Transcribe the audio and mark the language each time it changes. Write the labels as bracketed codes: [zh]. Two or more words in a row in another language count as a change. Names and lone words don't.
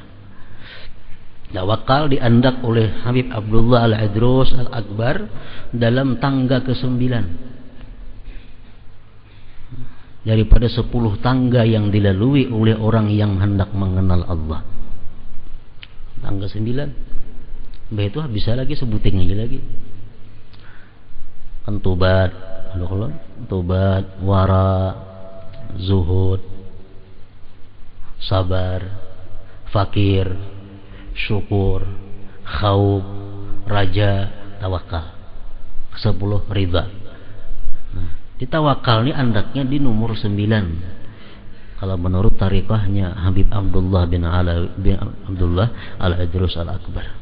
[id] Tawakal diandak oleh Habib Abdullah Al-Idrus Al-Akbar dalam tangga ke-9 daripada 10 tangga yang dilalui oleh orang yang hendak mengenal Allah. Tangga 9. Itu bisa lagi sebutin lagi. Kan tobat, tobat, wara, zuhud, sabar, fakir, syukur, khauf, raja, tawakal. 10 ridha. Nah, di tawakal ini andaknya di nomor 9 kalau menurut tariqahnya Habib Abdullah bin Abdullah Al-Idrus Al-Akbar.